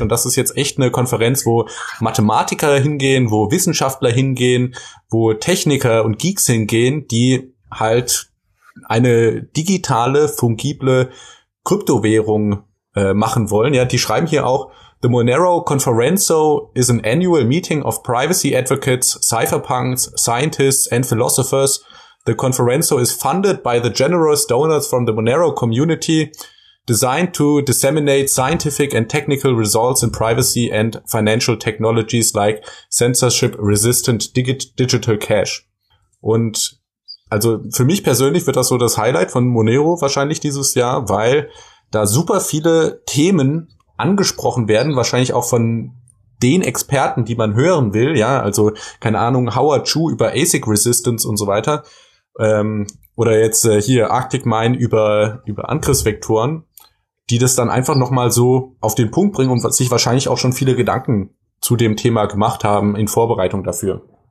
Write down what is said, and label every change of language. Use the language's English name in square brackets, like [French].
[German] Und das ist jetzt echt eine Konferenz, wo Mathematiker hingehen, wo Wissenschaftler hingehen, wo Techniker und Geeks hingehen, die halt eine digitale, fungible Kryptowährung machen wollen. Ja, die schreiben hier auch: [English] The Monero Conferenzo is an annual meeting of privacy advocates, cypherpunks, scientists and philosophers. The Conferenzo is funded by the generous donors from the Monero community, designed to disseminate scientific and technical results in privacy and financial technologies like censorship-resistant digital cash. [German] Und also für mich persönlich wird das so das Highlight von Monero wahrscheinlich dieses Jahr, weil da super viele Themen angesprochen werden, wahrscheinlich auch von den Experten, die man hören will, ja, also keine Ahnung, Howard Chu über ASIC Resistance und so weiter, oder jetzt hier Arctic Mine über Angriffsvektoren, die das dann einfach nochmal so auf den Punkt bringen und sich wahrscheinlich auch schon viele Gedanken zu dem Thema gemacht haben in Vorbereitung dafür.